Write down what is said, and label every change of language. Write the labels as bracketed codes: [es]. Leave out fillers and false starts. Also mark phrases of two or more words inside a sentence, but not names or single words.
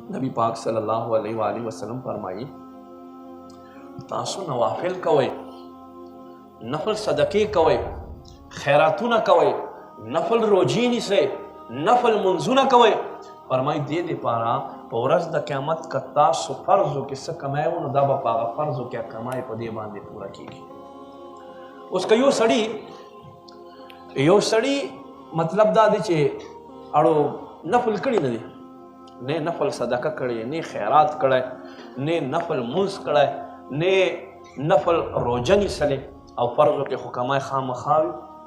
[ps] نبی پاک [ar] صلی اللہ علیہ وآلہ وسلم [ps] فرمائی تاسو نوافل کوئے، نفل صدقے کوئے، خیراتونه کوئے، نفل روجی نیسئ، نفل منځونه کوئ. فرمائی دې دپاره په ورځ د قیامت که تاسو فرضو کې څه کمایو نو دا به په هغه فرضو کې کمای په دې باندې پوره کېږي. اوس که یو سړي مطلب دا دی چې اړو نفل کړي نه دي، نه نفل صدقه کړي، نه خیرات کړی، نه نفل منځ کړی، نه نفل روژه نیسلی او فرضو کې خو کمای خامخا وي.